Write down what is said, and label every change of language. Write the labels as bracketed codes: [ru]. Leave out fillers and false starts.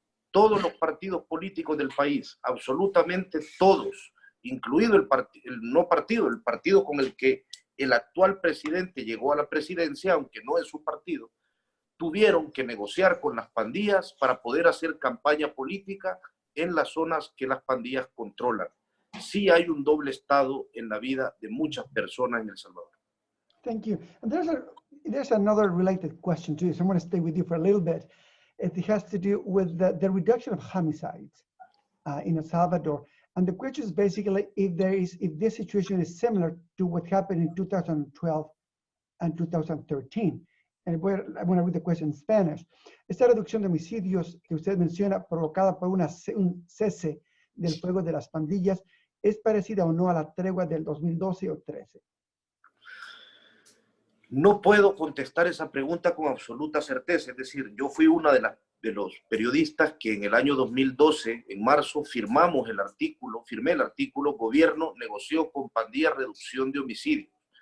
[es] Todos los partidos políticos del país, absolutamente todos, incluido el partido con el que el actual presidente llegó a la presidencia, aunque no es su partido, tuvieron que negociar con las pandillas para poder hacer campaña política en las zonas que las pandillas controlan. Sí hay un doble Estado en la vida de muchas personas en El Salvador. [en] Thank you. And there's another related question too, so I'm going to stay with you for a little bit. It has to do with the reduction of homicides in El Salvador. And the question is basically if this situation is similar to what happened in 2012 and 2013. And I'm going to read the question in Spanish. [es] Esta reducción de homicidios que usted menciona provocada por un cese del fuego de las pandillas, ¿es parecida o no a la tregua del 2012 o 13? No puedo contestar esa pregunta con absoluta certeza. Es decir, yo fui una de los periodistas que en el año 2012, en marzo, firmé el artículo, gobierno negoció con pandillas reducción de homicidios.